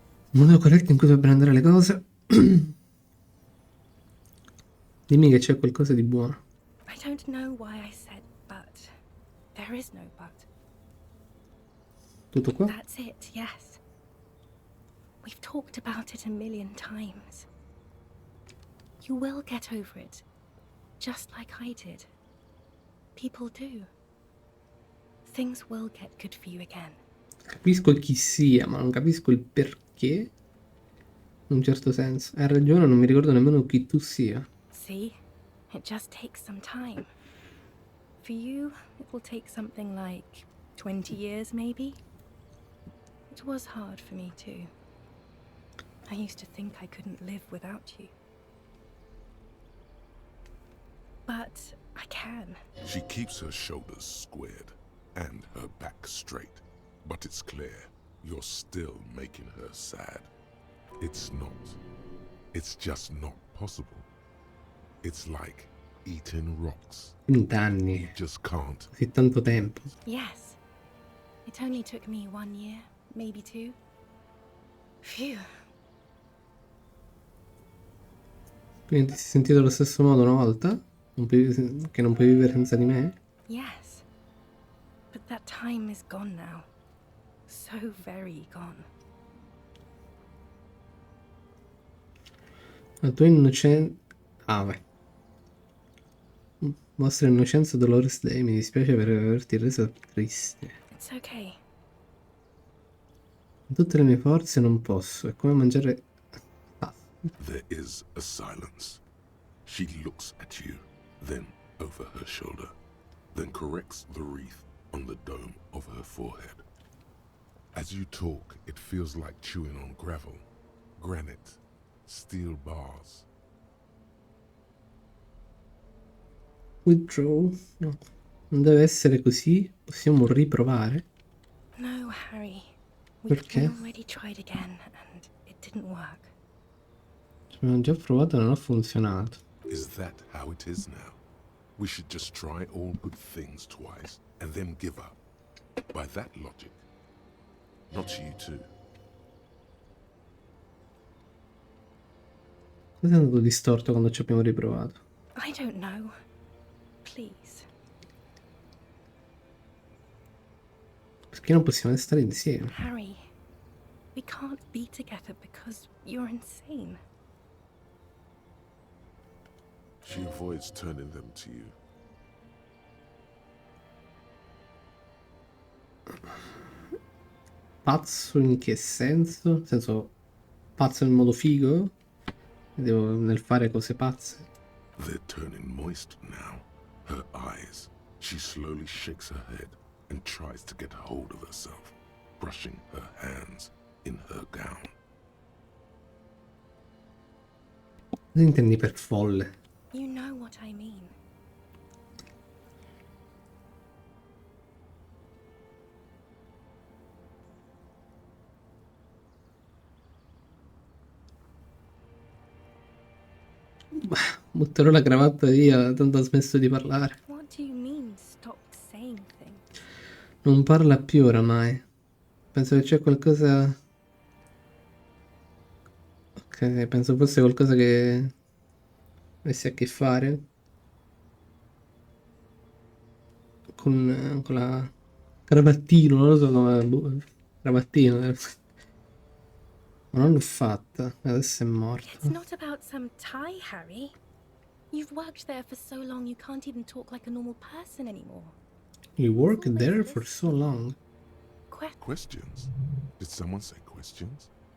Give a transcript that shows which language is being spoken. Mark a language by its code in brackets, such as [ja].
[it] il modo corretto in cui dovrebbero andare le cose. Dimmi che c'è qualcosa di buono. [en] I don't know why I said but. There is no but. [it] Tutto qua? [en] That's it, yes. We've talked about it a million times. You will get over it, just like I did. People do. Things will get good for you again. [it] Capisco chi sia, ma non capisco il perché. In un certo senso. Hai ragione, non mi ricordo nemmeno chi tu sia. [en] See? It just takes some time. For you, it will take something like 20 years, maybe? It was hard for me, too. I used to think I couldn't live without you. But I can. She keeps her shoulders squared and her back straight. But it's clear you're still making her sad. It's not. It's just not possible. It's like eating rocks. [it] 20 anni. [en] You just can't. [it] Così tanto tempo. [en] Yes. It only took me 1 year, maybe 2. Phew. [it] Quindi ti sei sentito allo stesso modo una volta? Che non puoi vivere senza di me? [en] Yes. But that time is gone now. So very gone. [it] La tua innocenza... Ah, vai. Vostra innocenza Dolores Day, mi dispiace per averti reso triste. [en] It's okay. [it] Con tutte le mie forze non posso, è come mangiare... Ah, [en] There is a silence. She looks at you, then over her shoulder, then corrects the wreath on the dome of her forehead. As you talk, it feels like chewing on gravel, granite, steel bars. withdraw? [it] No, non deve essere così, possiamo riprovare. [en] No, Harry. We've [it] Perché? [en] already tried again and it didn't work. [it] Abbiamo già provato e non ha funzionato. [en] Is that how it is now? We should just try all good things twice and then give up. By that logic, not you too. [it] Cosa è andato distorto quando ci abbiamo riprovato? [en] I don't know. Please. [it] Perché non possiamo stare insieme? [en] Harry, we can't be together because you're insane. She avoids turning them to you. [it] Pazzo in che senso? Nel senso, pazzo in modo figo? Nel fare cose pazze? [en] They're turning moist now. Her eyes. She slowly shakes her head and tries to get hold of herself, brushing her hands in her gown. [it] Cosa intendi per folle? [en] You know what I mean. [it] Butterò la cravatta via, tanto ha smesso di parlare. [en] What do you mean, stop saying things? [it] Non parla più oramai. Penso che c'è qualcosa... Ok, penso fosse qualcosa che avesse a che fare con la cravattino, non lo so come... cravattino. Ma non l'ho fatta, adesso è [en] It's [it] morto. [en] not about some tie, Harry. You've worked there for so long you can't even talk like a normal person anymore. You worked there for so long. Questions? Did someone say questions?